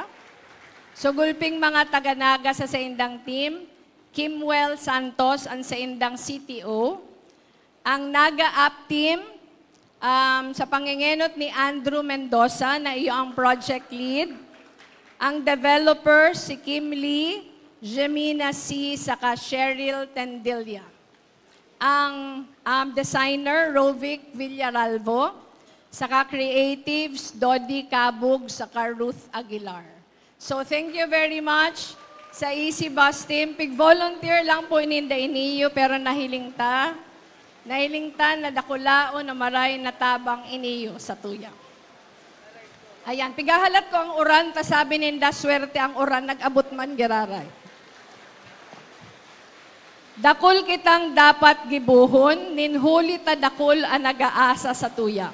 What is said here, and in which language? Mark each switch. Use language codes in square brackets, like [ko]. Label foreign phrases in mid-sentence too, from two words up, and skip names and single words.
[bik] So gulping mga taga-naga sa saindang team, Kimwell Santos, ang saindang CTO, ang Naga App Team, sa pangingenot ni Andrew Mendoza na iyo ang [en] project lead, [bik] ang developer si Kim Lee, Jemina C. saka Cheryl Tendilla. Ang designer Rovic Villaralvo, saka creatives Dodi Cabug, saka Ruth Aguilar. So [en] thank you very much [bik] sa Easy Bus Team. Pig-volunteer lang po ininda iniyo pero nahiling ta na dakulao na maray na tabang iniyo sa tuya. Ayan, pigahalat ko ang uran, sabi ninda, swerte ang uran, nag-abot man giraray. Dakul kitang dapat gibuhon, ninhuli ta dakul ang nag-aasa sa tuya.